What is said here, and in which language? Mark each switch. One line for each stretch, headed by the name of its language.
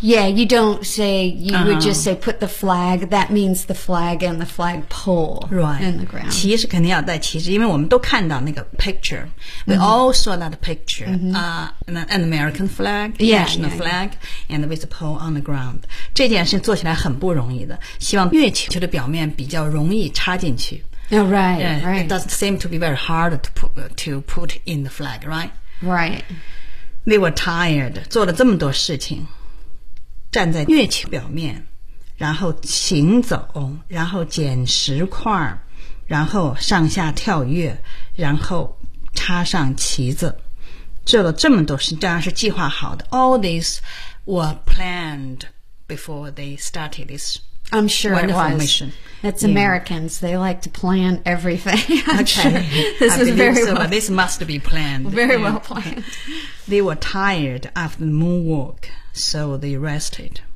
English: Yeah, you don't say you would just say put the flag. That means the flag and the flag pole right in the ground.
Chinese: 旗是肯定要带旗子，因为我们都看到那个 picture.
English: We all saw that picture. An American flag, national flag, and with a pole on the ground.
Chinese: 这件事做起来很不容易的。希望月球的表面比较容易插进去。
English: Oh, right, right. It doesn't seem to be very hard to put in the flag, right? Right. They were tired.
Chinese: 做了这么多事情，站在月球表面，然后行走，然后捡石块，然后上下跳跃，然后插上旗子，做了这么多事，当然是计划好的。
English: All these were planned before they started this. I'm sure、 Wonderful、 it was.、 Mission. It's Americans. They like to plan everything. Okay. This is very、 so. well. This must be planned. Very、yeah. well planned. They were tired after the moonwalk, so they rested.